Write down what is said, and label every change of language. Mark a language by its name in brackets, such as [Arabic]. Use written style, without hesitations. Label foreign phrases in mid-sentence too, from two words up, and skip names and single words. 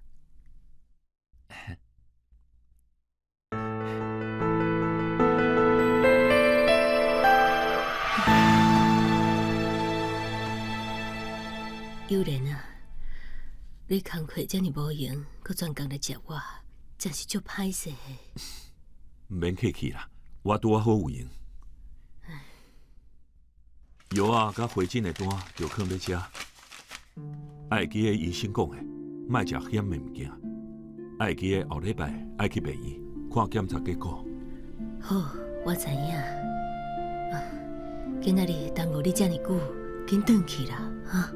[Min Nan Chinese] 悠然啊，你工课遮尔无闲，搁专工来接我。真是足歹势。免客气啦，我拄好有闲。药啊，甲回诊的单就放在遮。爱记个医生讲的，莫食咸的物件。爱记个后礼拜爱去病院看检查结果。好，我知影。今仔日耽误你遮尔久，紧转去啦，哈。